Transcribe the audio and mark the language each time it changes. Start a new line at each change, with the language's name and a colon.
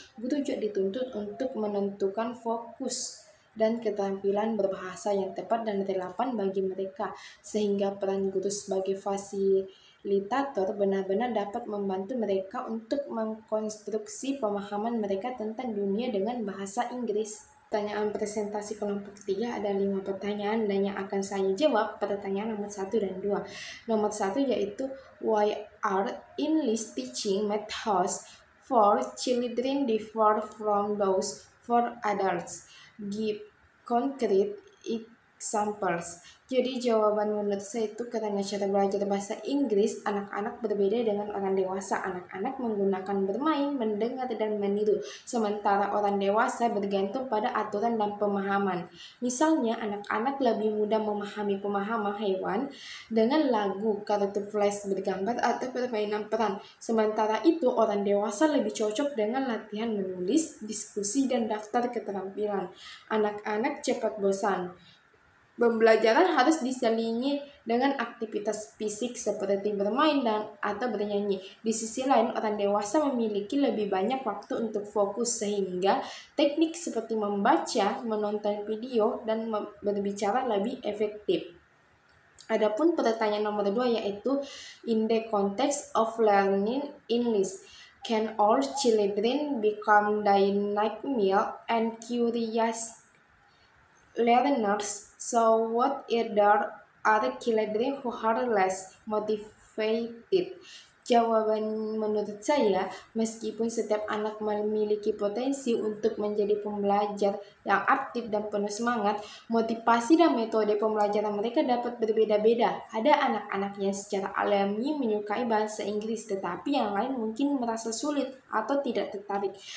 Indonesian: Guru juga dituntut untuk menentukan fokus dan keterampilan berbahasa yang tepat dan relevan bagi mereka, sehingga peran guru sebagai fasilitator benar-benar dapat membantu mereka untuk mengkonstruksi pemahaman mereka tentang dunia dengan bahasa Inggris. Pertanyaan presentasi kelompok 3 ada 5 pertanyaan dan yang akan saya jawab pertanyaan nomor 1 dan 2. Nomor 1 yaitu
English: why are English teaching methods for children differ from those for adults? Give concrete examples.
Indonesian: Jadi jawaban menurut saya itu karena cara belajar bahasa Inggris anak-anak berbeda dengan orang dewasa. Anak-anak menggunakan bermain, mendengar, dan meniru, sementara orang dewasa bergantung pada aturan dan pemahaman. Misalnya, anak-anak lebih mudah memahami pemahaman hewan dengan lagu, kartu flash bergambar, atau permainan peran. Sementara itu, orang dewasa lebih cocok dengan latihan menulis, diskusi, dan daftar keterampilan. Anak-anak cepat bosan. Pembelajaran harus diselingi dengan aktivitas fisik seperti bermain atau bernyanyi. Di sisi lain, orang dewasa memiliki lebih banyak waktu untuk fokus, sehingga teknik seperti membaca, menonton video, dan berbicara lebih efektif. Adapun pertanyaan nomor 2 yaitu
English: in the context of learning English, can all children become dynamic and curious learners? So what if there are children who are less motivated?
Indonesian: Jawaban menurut saya, meskipun setiap anak memiliki potensi untuk menjadi pembelajar yang aktif dan penuh semangat, motivasi dan metode pembelajaran mereka dapat berbeda-beda. Ada anak-anak yang secara alami menyukai bahasa Inggris, tetapi yang lain mungkin merasa sulit atau tidak tertarik.